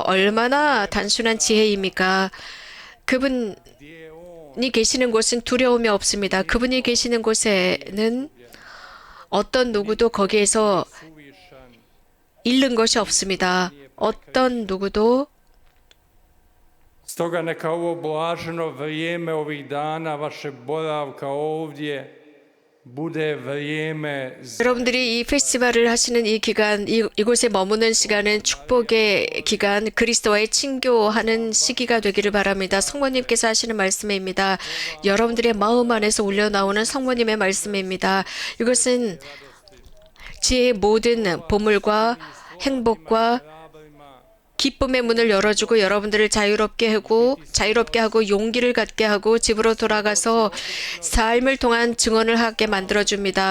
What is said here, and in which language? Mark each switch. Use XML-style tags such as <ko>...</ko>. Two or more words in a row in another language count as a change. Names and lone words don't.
<ko>얼마나 단순한 지혜입니까? 그분이 계시는 곳은 두려움이 없습니다. 그분이 계시는 곳에는 어떤 누구도 거기에서 잃는 것이 없습니다. 어떤 누구도</ko> <hr>Stoga neka ovo blaženo vrijeme ovih dana vašeg boravka ovdje bude vrijeme</hr> <ko>여러분들이 이 페스티벌을 하시는 이 기간, 이곳에 머무는 시간은 축복의 기간, 그리스도와의 친교하는 시기가 되기를 바랍니다. 성모님께서 하시는 말씀입니다. 여러분들의 마음 안에서 울려나오는 성모님의 말씀입니다. 이것은 지혜의 모든 보물과 행복과 기쁨의 문을 열어주고 여러분들을 자유롭게 하고 용기를 갖게 하고 집으로 돌아가서 삶을 통한 증언을 하게 만들어줍니다.</ko>